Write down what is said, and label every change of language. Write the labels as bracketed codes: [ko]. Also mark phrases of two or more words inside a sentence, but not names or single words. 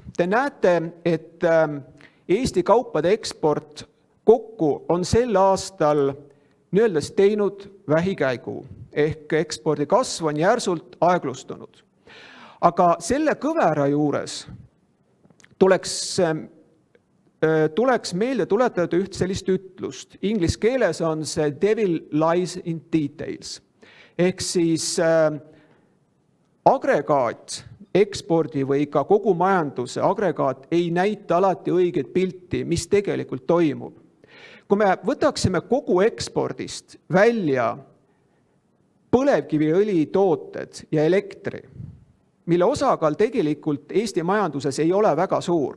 [et] Te näete, et Eesti kaupade eksport kokku on sel aastal nii-öelda teinud vähikäigu, ehk ekspordi kasv on järsult aeglustunud. Aga selle kõvera juures tuleks meelde tuletada üht sellist ütlust. Inglise keeles on see [en] devil lies in details. [et] Ehk siis agregaat, ekspordi või ka kogu majanduse agregaat ei näita alati õiget pilti, mis tegelikult toimub. Kui me võtaksime kogu ekspordist välja põlevkiviõli tooted ja elektri, mille osakaal tegelikult Eesti majanduses ei ole väga suur.